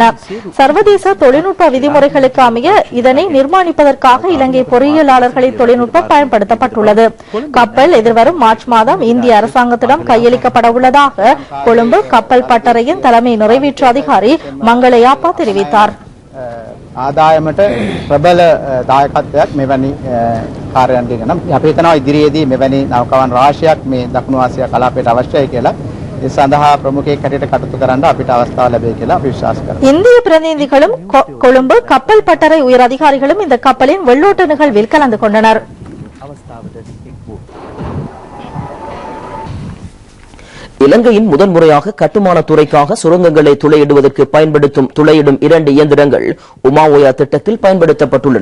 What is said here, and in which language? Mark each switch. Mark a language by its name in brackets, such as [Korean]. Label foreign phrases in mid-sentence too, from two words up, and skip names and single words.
[Tamil] சர்வதேச தொழில்நுட்ப விதிமுறைகளுக்கு அமைய இதனை நிர்மாணிப்பதற்காக இலங்கை பொறியியலாளர்களின் தொழில்நுட்பம் பயன்படுத்தப்பட்டுள்ளது. கப்பல் எதிர்வரும் மார்ச் மாதம் இந்திய அரசாங்கத்திடம் கையளிக்கப்பட உள்ளதாக கொழும்பு கப்பல் பட்டறையின் தலைமை நிறைவேற்று அதிகாரி மங்களயாப்பா தெரிவித்தார். [Sinhala] ආදායමට ප්‍රබල දායකත්වයක් මෙවැනි කාර්යයන්ගෙන් නම් අපි හිතනවා ඉදිරියේදී මෙවැනි නෞකාවන් රාශියක් මේ දකුණු ආසියා කලාපයට අවශ්‍යයි කියලා. ඒ සඳහා ප්‍රමුඛයෙක් හැටියට කටයුතු කරන්න අපිට අවස්ථාව ලැබෙයි කියලා අපි විශ්වාස කරනවා. [Tamil] இந்திய பிரதிநிதிகளும் கொழும்பு கப்பல் பட்டறை உயர் அதிகாரிகளும் இந்த கப்பலின் வெள்ளோட்ட நிகழ்வில் கலந்து கொண்டனர். இலங்கையின் முதன்முறையாக கட்டுமான துறைக்காக சுரங்கங்களை துளையிடுவதற்கு பயன்படுத்தும் துளையிடும் 2 இயந்திரங்கள் உமாஓயா திட்டத்தில் பயன்படுத்தப்பட்டுள்ளன.